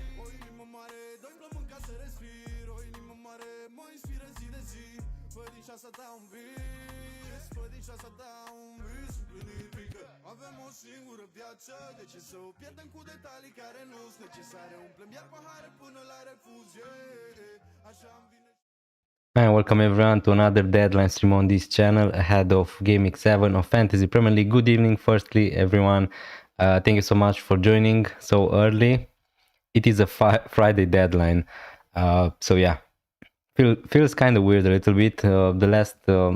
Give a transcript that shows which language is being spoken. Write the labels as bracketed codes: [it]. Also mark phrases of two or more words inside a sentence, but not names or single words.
[ro] O inimă mare, doi plămâni ca să respir. O inimă mare, mă inspiră zi de zi. Fă din șansa ta un vis, fă din șansa ta un vis împlinit. Avem o singură viață, de ce să o pierdem cu detalii care nu-s necesare? Umplem iar pahare până la refuz, yeah. Așa îmi vine. [en] And welcome everyone to another deadline stream on this channel ahead of Game Week 7 of Fantasy Premier League. Good evening firstly everyone, thank you so much for joining so early. It is a Friday deadline, so yeah, feels kind of weird a little bit.